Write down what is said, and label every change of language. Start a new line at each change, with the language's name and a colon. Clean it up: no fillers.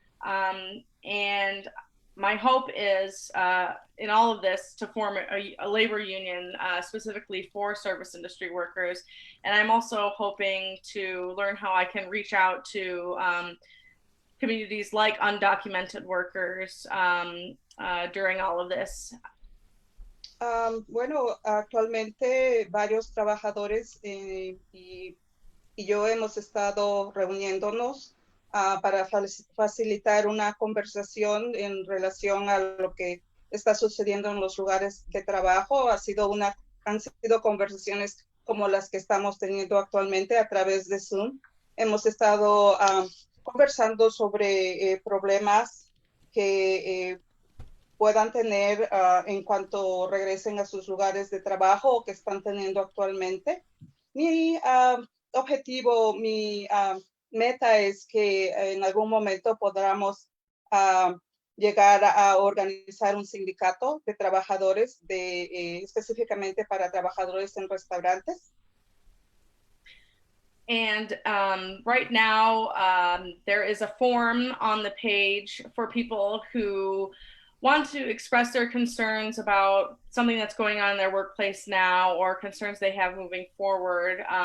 English: And my hope is in all of this to form a labor union specifically for service industry workers. And I'm also hoping to learn how I can reach out to communities like undocumented workers during all of this.
Spanish: Bueno, actualmente varios trabajadores y yo hemos estado reuniéndonos para facilitar una conversación en relación a lo que está sucediendo en los lugares de trabajo. Han sido conversaciones como las que estamos teniendo actualmente a través de Zoom. Hemos estado conversando sobre problemas que puedan tener en cuanto regresen a sus lugares de trabajo o que están teniendo actualmente. Mi objetivo, mi meta es que en algún momento podamos llegar a organizar un sindicato de trabajadores específicamente para trabajadores en restaurantes.
English: And right now, there is a form on the page for people who want to express their concerns about something that's going on in their workplace now or concerns they have moving forward.